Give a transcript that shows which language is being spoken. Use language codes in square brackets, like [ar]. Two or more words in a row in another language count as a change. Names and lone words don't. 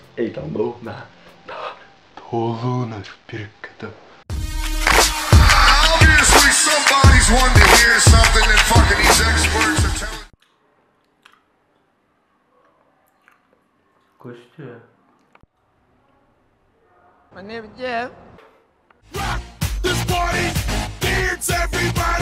[bg] Ей, там долу, да. Долу на шпирката. Кой ще е? [en] My name is Jeff. Rock this party, dance everybody.